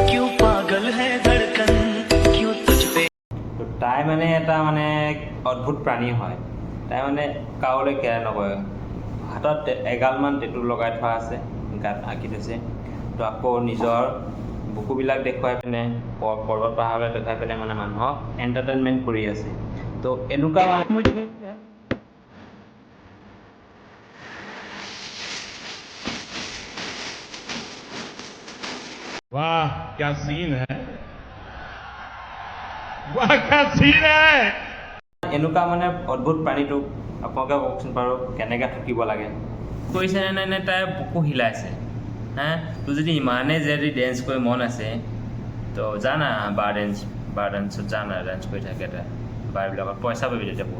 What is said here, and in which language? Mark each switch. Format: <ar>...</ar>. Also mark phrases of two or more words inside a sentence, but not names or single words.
<as>তো তাই মানে এটা মানে অদ্ভুত প্ৰাণী হয়। তাই মানে কাৰোলৈ কেয়াৰ নকৰে। হাতত এগালমান টেটু লগাই থোৱা আছে, গাত আঁকি থৈছে। তো আকৌ নিজৰ বুকুবিলাক দেখুৱাই পিনে পৰ্বত পাহাৰলৈ দেখুৱাই পিনে মানে মানুহক এণ্টাৰটেইনমেণ্ট কৰি আছে। তো এনেকুৱা</as> <hi>वाह क्या सीन है, वाह क्या सीन है।</hi> <as>এনেকুৱা মানে অদ্ভুত প্ৰাণীটোক আপোনালোকে কওকচোন বাৰু কেনেকৈ থাকিব লাগে। কৰিছেনে নাই নে তাই বুকু হিলাইছে। তোৰ যদি ইমানেই যদি ডেন্স কৰি মন আছে তো জানা বাৰ ডেন্সত জানা ডেন্স কৰি থাকে তাই বাৰবিলাকত পইচা পাবি তেতিয়া বহুত।</as>